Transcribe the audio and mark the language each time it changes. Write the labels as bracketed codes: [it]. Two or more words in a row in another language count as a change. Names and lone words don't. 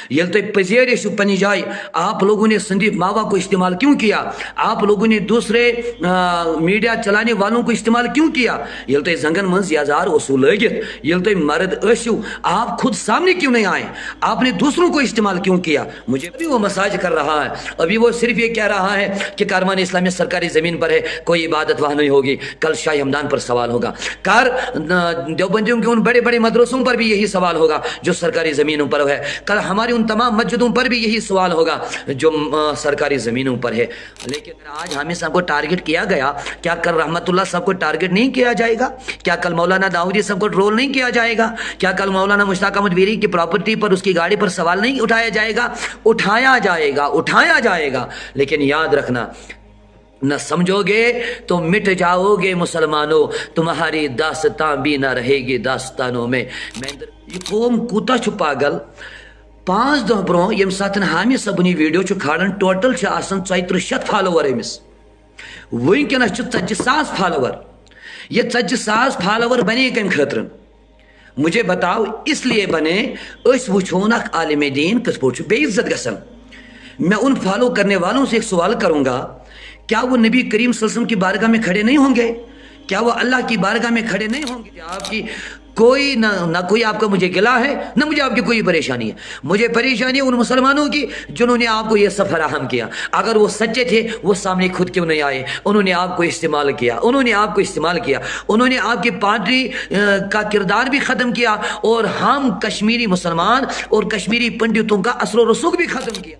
[ks] यल तुम पजेर पन्नी जाए, [hi] आप लोगों ने संदीप मावा को इस्तेमाल क्यों किया? आप लोगों ने दूसरे मीडिया चलाने वालों को इस्तेमाल क्यों किया? [ks] यल तुम जंगन मंज याजार ओसू लगित, यल तुम मर्द ऐसू, [hi] आप खुद सामने क्यों नहीं आए? आपने दूसरों को इस्तेमाल क्यों किया? मुझे अभी वो मसाज कर रहा है, अभी वो सिर्फ ये कह रहा है कि कारवान इस्लामी सरकारी जमीन पर है, कोई इबादत वहां नहीं होगी। कल शाही हमदान पर सवाल होगा, कार देवबंदियों के उन बड़े बड़े मदरसों पर भी यही सवाल होगा जो सरकारी जमीनों पर है। कल हमारी उन तमाम मस्जिदों पर भी यही सवाल होगा जो सरकारी जमीनों पर है। लेकिन आज हामिद साहब को टारगेट किया गया, क्या कल रहमतुल्लाह साहब को टारगेट नहीं किया जाएगा? क्या कल मौलाना दाऊदी साहब को ट्रोल नहीं किया जाएगा? क्या कल मौलाना मुश्ताक अहमद वीरी की प्रॉपर्टी पर, उसकी गाड़ी पर सवाल नहीं उठाया जाएगा? उठाया जाएगा, उठाया जाएगा। लेकिन याद रखना, न समझोगे तो मिट जाओगे मुसलमानों, तुम्हारी दास्तां भी ना रहेगी दास्तानों में। [ks] ये कौम कूता छु पागल। 5 दह ब्रो यम साथ हामिद सबनी वीडियो छु खाड़न, टोटल 3400 फॉलोवर अमिस, वनकस 40,000 फॉलोवर। ये 40,000 फॉलोवर बने कम खतर? [hi] मुझे बताओ, [ks] इसलिए बने अस वुछोन आलिम दीन किस पे बेइज्जत गसन। [hi] मैं उन फॉलो करने वालों से एक सवाल करूंगा, क्या वो नबी करीम [ar] صلى الله عليه وسلم [hi] की बारगाह में खड़े नहीं होंगे? क्या वो अल्लाह की बारगाह में खड़े नहीं होंगे? आपकी कोई ना कोई आपका मुझे गिला है, ना मुझे आपकी कोई परेशानी है। मुझे परेशानी है उन मुसलमानों की जिन्होंने आपको ये सब फराहम किया। अगर वो सच्चे थे वो सामने खुद क्यों नहीं आए? उन्होंने आपको इस्तेमाल किया, उन्होंने आपको इस्तेमाल किया, उन्होंने आपकी पार्टी का किरदार भी ख़त्म किया, और हम कश्मीरी मुसलमान और कश्मीरी पंडितों का असर व रसूख भी ख़त्म किया।